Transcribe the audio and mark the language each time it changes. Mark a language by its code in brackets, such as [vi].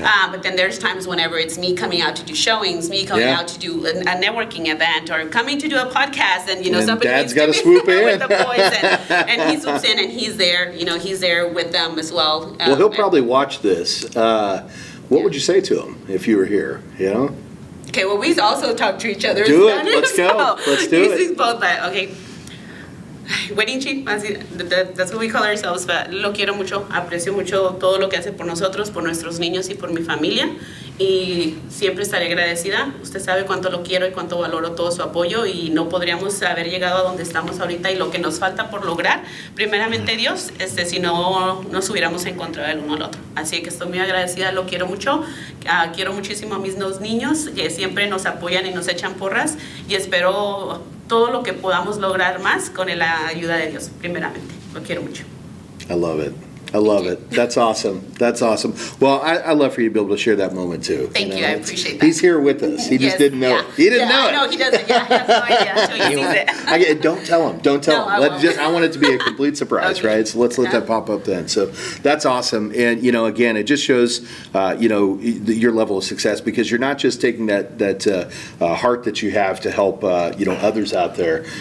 [en] But then there's times whenever it's me coming out to do showings, me coming out to do a networking event, or coming to do a podcast, and somebody Dad's got to be swoop in with the boys, and he swoops in, and he's there. He's there with them as well. Well, he'll probably watch this. What would you say to him if you were here? Okay, well, we also talk to each other. Do it. Let's go. Let's do it. He's both that. Okay. Wedding chief, that's what we call ourselves, but [es] lo quiero mucho, aprecio mucho todo lo que hace por nosotros, por nuestros niños y por mi familia, y siempre estaré agradecida. Usted sabe cuánto lo quiero y cuánto valoro todo su apoyo, y no podríamos haber llegado a donde estamos ahorita y lo que nos falta por lograr, primeramente Dios, si no nos hubiéramos encontrado el uno al otro. Así que estoy muy agradecida, lo quiero mucho, quiero muchísimo a mis 2 niños, que siempre nos apoyan y nos echan porras, y espero todo lo que podamos lograr más con la ayuda de Dios, primeramente. Lo quiero mucho. [en] I love it. I love it. That's awesome. That's awesome. Well, I love for you to be able to share that moment too. Thank you. I appreciate that. He's here with us. He just Yes, didn't know yeah. it. He didn't know it. No, he doesn't. Yeah, he has no idea until he sees it. Don't tell him. Don't tell No, him. I won't. I want it to be a complete surprise, Okay. right? So let's let that pop up then. So that's awesome. And, again, it just shows, your level of success, because you're not just taking that heart that you have to help, others out there.